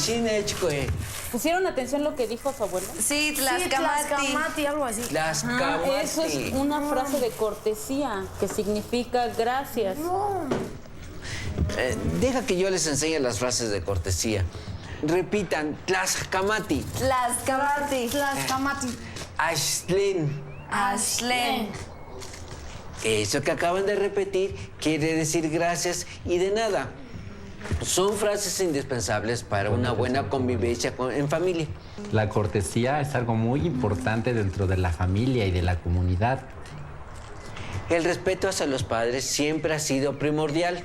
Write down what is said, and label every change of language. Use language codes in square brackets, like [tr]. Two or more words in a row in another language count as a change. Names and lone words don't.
[nah] Xinexcoe. [es] ¿pusieron atención lo que dijo su abuela? Sí, Sí, [nah] tlaxcamati. [es] Tlaxcamati, algo así. [nah] Tlaxcamati. [es] Eso es una frase de cortesía que significa gracias. Deja que yo les enseñe las frases de cortesía. Repitan, [nah] Tlaxcamati, Tlaxcamati. Tlaxcamati. Ashlin. Ashlen. [es] Eso que acaban de repetir quiere decir gracias y de nada. Son frases indispensables para una buena convivencia en familia. La cortesía es algo muy importante dentro de la familia y de la comunidad. El respeto hacia los padres siempre ha sido primordial.